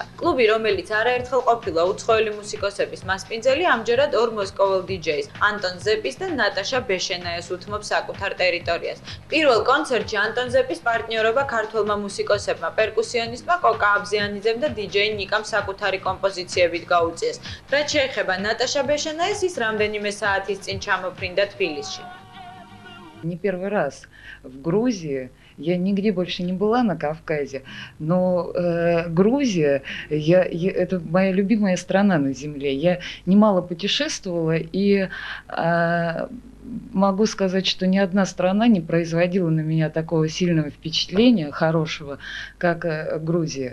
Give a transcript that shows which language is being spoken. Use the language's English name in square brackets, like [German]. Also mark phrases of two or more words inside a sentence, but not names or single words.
[Georgian] კლუბი, რომელიც არაერთხელ ყოფილა უცხოელი მუსიკოსების მასპინძელი, ამჯერად 2 მოსკოველ დიჯეის, ანტონ ზეპის და ნატაშა ბეშენაეს უთმობს საკუთარ ტერიტორიას. პირველ კონცერტში ანტონ ზეპის პარტნიორობა ქართველმა მუსიკოსებმა, პერკუსიონისტმა კოკა აბზიანიძემ და დიჯეი ნიკამ საკუთარი კომპოზიციებით გაუწიეს. რაც შეეხება ნატაშა ბეშენაეს, ის რამდენიმე საათის წინ čamofrinda თბილისში. [Russian] Не первый раз в Грузии, я нигде больше не была на Кавказе, но Грузия, это моя любимая страна на земле. Я немало путешествовала и могу сказать, что ни одна страна не производила на меня такого сильного впечатления, хорошего, как Грузия.